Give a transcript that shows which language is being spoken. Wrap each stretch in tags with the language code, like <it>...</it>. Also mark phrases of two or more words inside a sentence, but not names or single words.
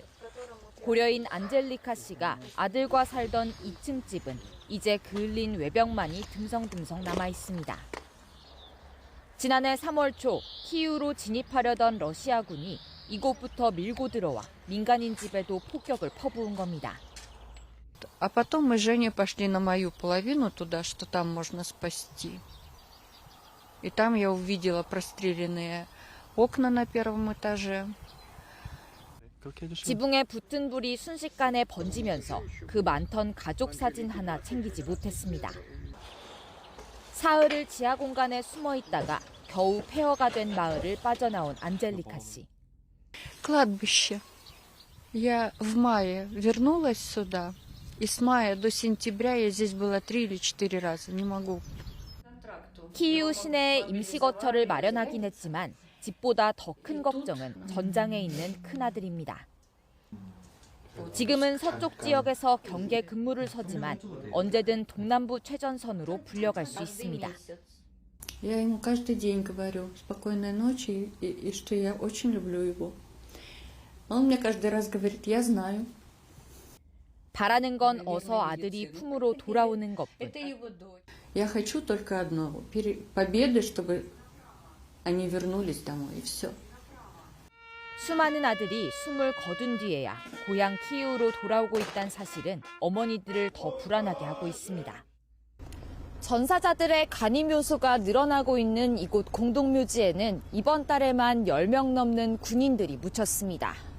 <ko>고려인 안젤리카 씨가 아들과 살던 2층 집은 이제 그을린 외벽만이 듬성듬성 남아 있습니다. 지난해 3월 초 키이우로 진입하려던 러시아군이 이곳부터 밀고 들어와 민간인 집에도 폭격을 퍼부은 겁니다.</ko> <ru>А потом мы с Женей пошли на мою половину туда, что там можно спасти. И там я увидела простреленные окна на первом этаже.</ru> <ko>지붕에 붙은 불이 순식간에 번지면서 그 많던 가족 사진 하나 챙기지 못했습니다. 사흘을 지하 공간에 숨어 있다가 겨우 폐허가 된 마을을 빠져나온 안젤리카 씨.</ko> <ru>Кладбище. Я в мае вернулась сюда. И с мая до сентября я здесь была 3 или 4 раза. Не могу.</ru> <ko>키이우 시내에 임시거처를 마련하긴 했지만 집보다 더 큰 걱정은 전장에 있는 큰아들입니다. 지금은 서쪽 지역에서 경계 근무를 서지만 언제든 동남부 최전선으로 불려갈 수 있습니다.</ko> <ru>Я ему каждый день говорю спокойной ночи и что я очень люблю его. Он мне каждый раз говорит, я знаю.</ru> <ko>바라는 건 어서 아들이 품으로 돌아오는 것뿐.</ko> <ru>Я хочу только одного победы, чтобы они вернулись домой и все.</ru> <ko>수많은 아들이 숨을 거둔 뒤에야 고향 키이우로 돌아오고 있다는 사실은 어머니들을 더 불안하게 하고 있습니다. 전사자들의 간이묘소가 늘어나고 있는 이곳 공동묘지에는 이번 달에만 10명 넘는 군인들이 묻혔습니다.</ko>